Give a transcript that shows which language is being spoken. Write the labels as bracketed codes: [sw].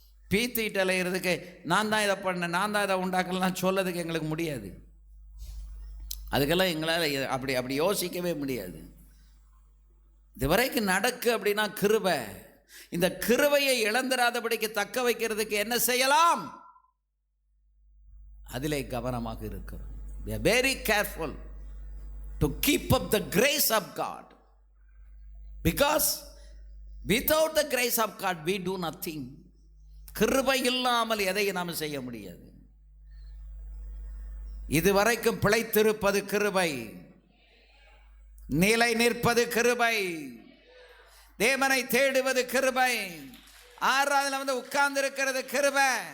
[ta] பீத்திட்டு அலைகிறதுக்கு நான் தான் இதை பண்ணேன், நான் தான் இதை உண்டாக்கலாம் சொல்லதுக்கு எங்களுக்கு முடியாது. அதுக்கெல்லாம் எங்களால் அப்படி யோசிக்கவே முடியாது. இதுவரைக்கும் நடக்கு அப்படின்னா கிருபை. இந்த கிருபையை இழந்துராதபடிக்கு தக்க வைக்கிறதுக்கு என்ன செய்யலாம்? அதிலே கவனமாக இருக்கிறோம். [en] We are very careful to keep up the grace of God, because without the grace of God we do nothing. [ta] கிருபை இல்லாமல் எதையும் நாம் செய்ய முடியாது. இதுவரைக்கும் பிழைத்திருப்பது கிருபை, நிலை நிற்பது கிருபை, தேவனை தேடுவது கிருபை, ஆராதனை வந்து உட்கார்ந்து இருக்கிறது கிருபை.